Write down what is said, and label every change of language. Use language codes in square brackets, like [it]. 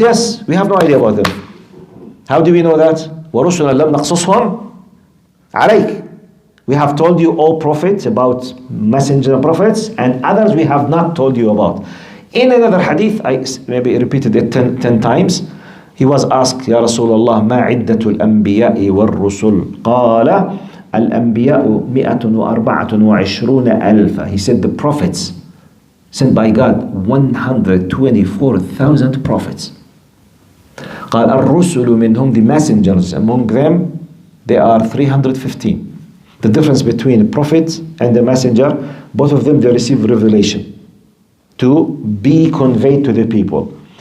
[en] Yes, we have no idea about them. How do we know that? [ar] وَرُسُلًا لَمْ نَقْصُصْهُمْ عَلَيْكَ. [en] We have told you, all prophets, about messenger and prophets, and others we have not told you about. In another hadith, I maybe repeated it 10 times, He was asked, [ar] يا رسول الله ما عدة الأنبياء والرسل؟ قال الأنبياء 124,000. [en] He said the prophets sent by God 124,000 prophets. [ar] قال الرسل منهم, [en] the messengers among them, they are 315. The difference between a prophet and a messenger, both of them, they receive revelation to be conveyed to the people.